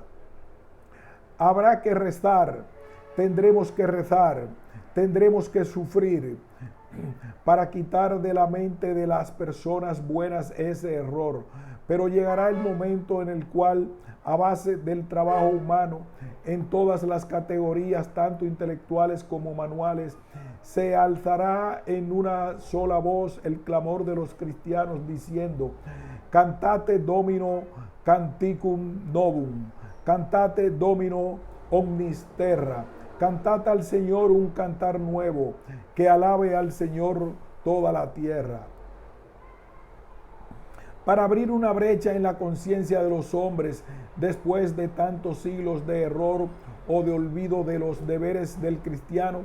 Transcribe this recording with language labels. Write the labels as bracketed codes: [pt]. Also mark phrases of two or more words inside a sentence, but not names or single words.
[es] Habrá que rezar, tendremos que rezar, tendremos que sufrir para quitar de la mente de las personas buenas ese error. Pero llegará el momento en el cual, a base del trabajo humano, en todas las categorías, tanto intelectuales como manuales, se alzará en una sola voz el clamor de los cristianos diciendo: [la] Cantate Domino canticum novum, cantate Domino omnis terra. [es] Cantad al Señor un cantar nuevo, que alabe al Señor toda la tierra. para abrir una brecha en la conciencia de los hombres después de tantos siglos de error o de olvido de los deberes del cristiano.